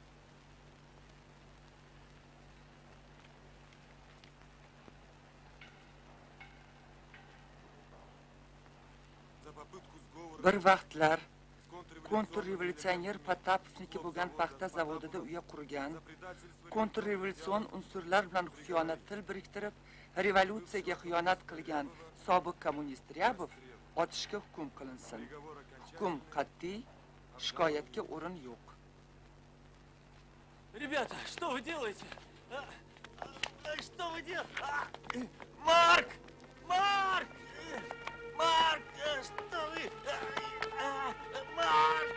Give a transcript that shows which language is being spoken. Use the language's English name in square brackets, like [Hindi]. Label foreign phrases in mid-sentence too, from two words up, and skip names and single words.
[Uzbek] Bir vaqtlar kontrrevolyutsioner Patapovniki bo'lgan paxta zavodida uya qurgan, kontrrevolyutsion unsurlar bilan xiyonat til biriktirib, revolyutsiyaga xiyonat qilgan sobiq kommunist Ryabov otishga hukm qilinsin. Hukm qat'iy, shikoyatga o'rin yo'q. [Russian] Ребята, что вы делаете? Что вы делаете? Марк! Марк! Марк! Что вы? Марк!